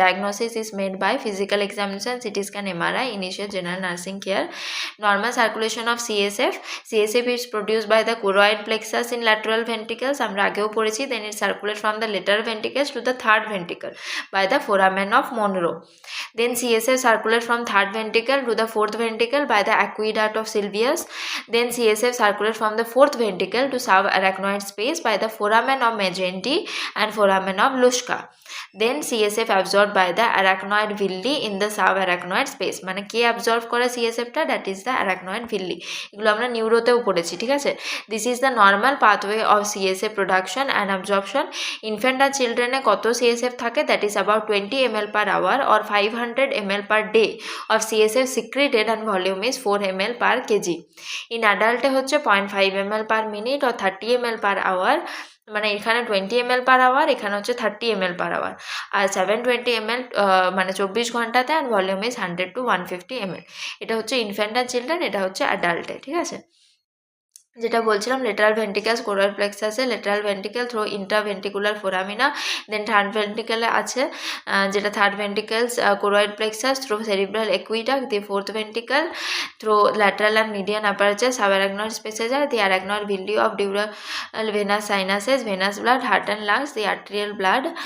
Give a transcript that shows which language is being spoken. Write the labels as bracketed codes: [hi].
[en] Diagnosis is made by physical examination, CT scan, MRI, initial general nursing care. Normal circulation of CSF is produced by the choroid plexus in lateral ventricles, [bn] আমরা আগেও পড়েছি। [en] Then it circulate from the lateral ventricles to the third ventricle by the foramen of Monro. Then CSF circulate from third ventricle to the fourth ventricle by the aqueduct of Sylvius. Then CSF circulate from the fourth ventricle to subarachnoid space by the foramen of Magenti and foramen of Luschka. Then CSF absorbed by the arachnoid villi in the subarachnoid space. [bn] মানে কে absorb করে সিএসএফটা? [en] That is the arachnoid villi. [bn] এগুলো আমরা নিউরোতেও পড়েছি। ঠিক আছে, [en] This is the normal pathway of CSF production and absorption. [bn] Infant আর চিলড্রেনে কত CSF থাকে? [en] That is about 20 ml per hour or 500 ml per day of CSF secreted and volume is 4 ml per kg. In adult [bn] হচ্ছে [en] 0.5 ml per minute or 30 ml per hour [bn] মানে এখানে 20 ml per hour, এখানে হচ্ছে 30 ml per hour, আর 720 ml মানে 24 ঘন্টাতে, আর volume is 100 to 150 ml। এটা হচ্ছে infant our children, এটা হচ্ছে অ্যাডাল্টে, ঠিক আছে। যেটা বলছিলাম, [en] Lateral ventricles choroid প্লেক্সাসে, lateral ventricle through intraventricular foramina, then third ভেন্ট্রিকেলে আছে যেটা third ventricles choroid plexus through cerebral aqueduct, the fourth ventricle through lateral and median aperture subarachnoid spaces, the arachnoid ভিলিও of dural venous sinuses, venous blood, heart and lungs, the arterial blood.